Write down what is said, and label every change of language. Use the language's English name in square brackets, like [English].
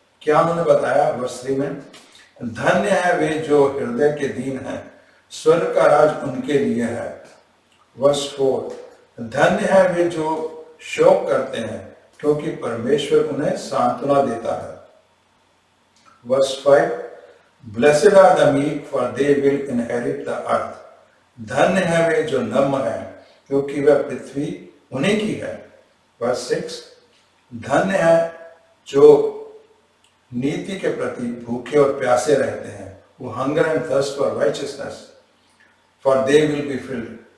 [Hindi] क्या उन्होंने बताया वर्स 3 में? धन्य है वे जो हृदय के दीन हैं, स्वर्ग का राज उनके लिए है। वर्स 4, धन्य है वे जो शोक करते हैं, क्योंकि परमेश्वर उन्हें सांत्वना देता है। [English] Verse 5, Blessed are the meek, for they will inherit the earth. [Hindi] धन्य है वे जो नम्र हैं, क्योंकि वह पृथ्वी उन्हीं की है। Verse 6, धन्य है जो नीति के प्रति भूखे और प्यासे रहते हैं, वो [English] hunger and thirst for righteousness, for they will be filled.